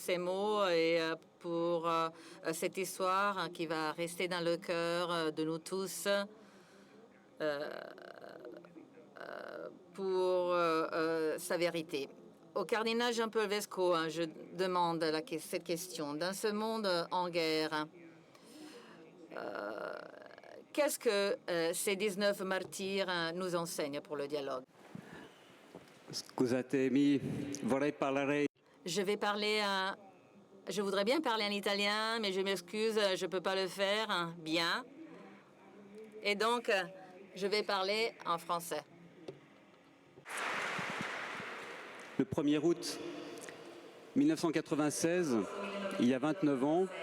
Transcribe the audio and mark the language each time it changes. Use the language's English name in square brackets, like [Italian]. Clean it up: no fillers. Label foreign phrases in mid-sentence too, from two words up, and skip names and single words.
[French] ces mots et pour cette histoire qui va rester dans le cœur de nous tous pour sa vérité. Au cardinal Jean-Paul Vesco, je demande cette question. Dans ce monde en guerre, qu'est-ce que ces 19 martyrs nous enseignent pour le dialogue? [Italian] Scusatemi, vorrei parlare. [French] Je voudrais bien parler en italien, mais je m'excuse, je ne peux pas le faire bien. Et donc, je vais parler en français. Le 1er août 1996, il y a 29 ans,